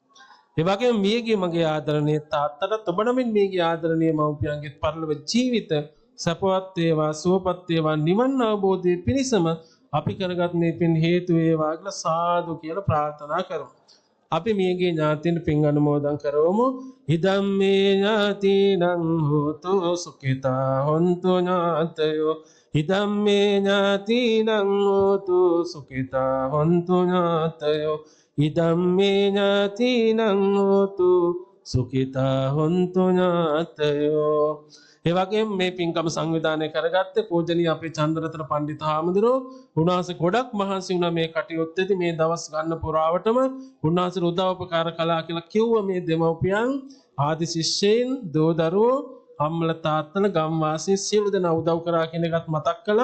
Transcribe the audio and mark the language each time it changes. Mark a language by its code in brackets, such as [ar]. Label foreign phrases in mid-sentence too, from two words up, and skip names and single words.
[si] ඒ වගේම මියගේ මගේ ආදරණීය තාත්තට ඔබ නමින් මියගේ ආදරණීය මව්පියන්ගේ පරලොව ජීවිත සපවත් වේවා සුවපත් වේවා නිවන් අවබෝධයේ පිණසම අපි කරගත් මේ පින් හේතු වේවා කියලා සාදු කියලා ප්‍රාර්ථනා කරමු. අපි මියගේ ඥාතීන් පින් අනුමෝදන් කරවමු. [pi] ඉදම් මේ ඥාතිනං හෝතු සුඛිතා හොන්තු ඥාතයෝ. ඉදම් මේ ඥාතිනං හෝතු සුඛිතා හොන්තු ඥාතයෝ. ඉදම් මේ ඥාතිනං හෝතු සුඛිතා හොන්තු ඥාතයෝ. [si] ඒ වගේම මේ පින්කම සංවිධානය කරගත්තේ පූජනීය අපේ චන්ද්‍රරත්න පණ්ඩිත හාමුදුරුවෝ. උන්වහන්සේ ගොඩක් මහන්සි වුණා මේ කටයුත්තේදී මේ දවස් ගන්න පුරාවටම උන්වහන්සේ උදව්පකාර කළා කියලා කිව්ව මේ දෙමව්පියන් ආදි ශිෂ්‍යයන් දෝ දරුවෝ අම්මලා තාත්තලා ගම්වාසීන් සියලු දෙනා උදව් කරා කියන එකත් මතක් කළා.